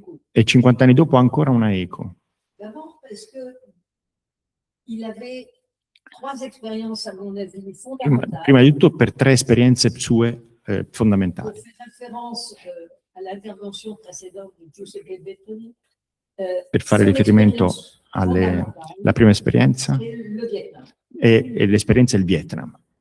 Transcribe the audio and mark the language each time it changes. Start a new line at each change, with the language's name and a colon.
Italian: E 50 anni dopo ha ancora una eco.
French: D'abord parce que il avait 3 expériences, à mon avis, fondamentali.
Italian: Prima di tutto per 3 esperienze sue fondamentali.
French: Pour faire référence à l'intervention précédente di Giuseppe Bettoni,
Italian: Per fare riferimento alla prima esperienza e l'esperienza del Vietnam.